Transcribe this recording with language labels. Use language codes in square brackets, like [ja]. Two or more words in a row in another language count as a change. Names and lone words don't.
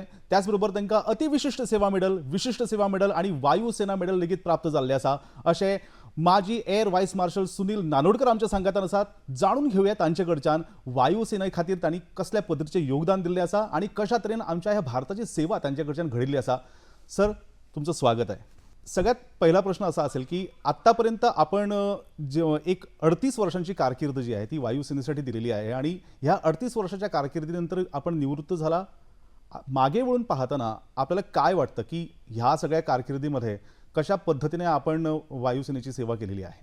[kok] त्याचबरोबर तांकां अतिविशिष्ट सेवा मेडल, विशिष्ट सेवा मेडल आणि वायुसेना मेडल लेगीत प्राप्त जाल्ले आसा अशें माजी एअर वायस मार्शल सुनील नानोडकर आमच्या सांगातान आसात. जाणून घेऊया तांचे कडच्यान वायुसेने खातीर तांणी कसल्या पद्धतीचे योगदान दिल्लें आसा आणि कशा तरेन आमच्या ह्या भारताची सेवा तांचे कडच्यान घडिल्ली आसा. [mr] सर, तुमचं स्वागत आहे. सगळ्यात पहिला प्रश्न असा असेल की आत्तापर्यंत आपण एक 38 वर्षांची कारकीर्द जी आहे ती वायुसेनेसाठी दिलेली आहे आणि ह्या 38 वर्षाच्या कारकिर्दीनंतर आपण निवृत्त झाला. मागे वळून पाहताना आपल्याला काय वाटतं की ह्या सगळ्या कारकिर्दीमध्ये कशा पद्धतीने आपण वायुसेनेची सेवा केलेली आहे?